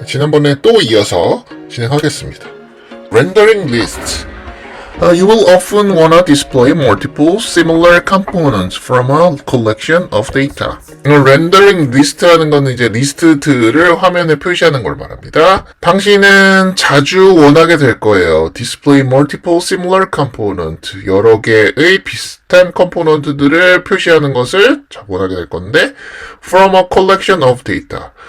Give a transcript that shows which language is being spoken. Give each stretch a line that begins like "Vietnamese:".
Korean: 지난번에 또 이어서 진행하겠습니다.
English: Rendering lists. You will often want to display multiple similar components from a collection of data.
Korean: Rendering list라는 거는 이제 리스트들을 화면에 표시하는 걸 말합니다. 당신은 자주 원하게 될 거예요.
English: Display multiple similar components.
Korean: 여러 개의 비슷한 컴포넌트들을 표시하는 것을 원하게 될 건데
English: from a collection of data.